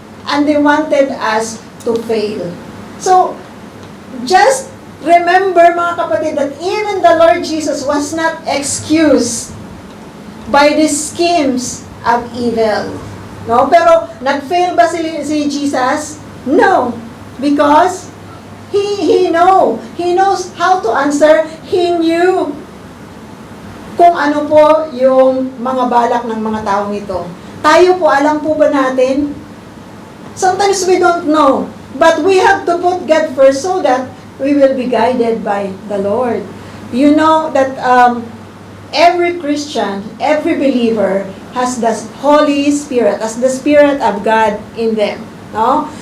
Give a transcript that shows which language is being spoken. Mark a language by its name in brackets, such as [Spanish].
[English] And they wanted us to fail. So, just remember [Filipino] mga kapatid [English] that even the Lord Jesus was not excused by the schemes of evil. No? [Filipino] Pero, nag-fail ba si Jesus? No. [English] Because, He knows how to answer. He knew [Filipino] kung ano po yung mga balak ng mga taong ito. Tayo po, alam po ba natin? [English] Sometimes we don't know. But we have to put God first so that we will be guided by the Lord. You know that every Christian, every believer has the Holy Spirit, has the Spirit of God in them. No?